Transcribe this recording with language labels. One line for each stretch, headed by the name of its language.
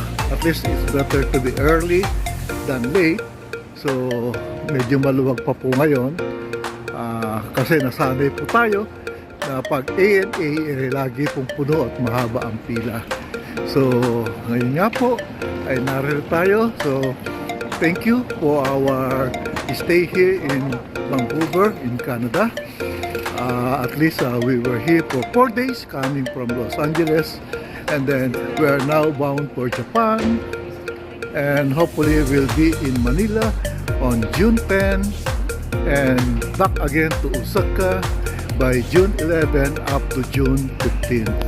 English: At least it's better to be early than late.
Filipino: So, medyo maluwag pa po ngayon. Kasi nasanay po tayo na pag ANA lagi pong puno at mahaba ang pila. So, ngayon nga po ay narito tayo.
English: So, thank you for our stay here in Vancouver in Canada. At least we were here for 4 days coming from Los Angeles, and then we are now bound for Japan, and hopefully we'll be in Manila on June 10 and back again to Osaka by June 11 up to June 15.